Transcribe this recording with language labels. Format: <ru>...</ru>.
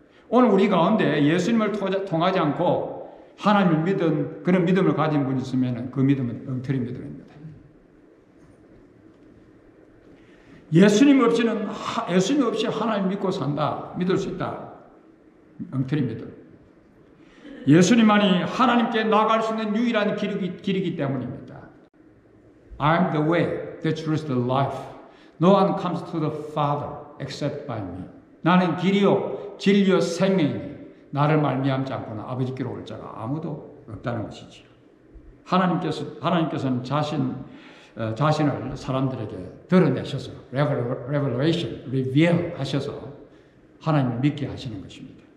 <ko>오늘 우리 가운데 예수님을 통하지 않고 하나님을 믿은 그런 믿음을 가진 분이 있으면 그 믿음은 엉터리 믿음입니다. 예수님 없이 하나님 믿고 산다, 믿을 수 있다. 엉터리 믿음. 예수님만이 하나님께 나아갈 수 있는 유일한 길이기 때문입니다.</ko> <en>I am the way, the truth, the life. No one comes to the Father except by me.</en> <ko>나는 길이요, 진리요, 생명이니 나를 말미암지 않고는 아버지께로 올 자가 아무도 없다는 것이지요. 하나님께서는 자신을 사람들에게 드러내셔서 revelation, reveal 하셔서 하나님을 믿게 하시는 것입니다.</ko>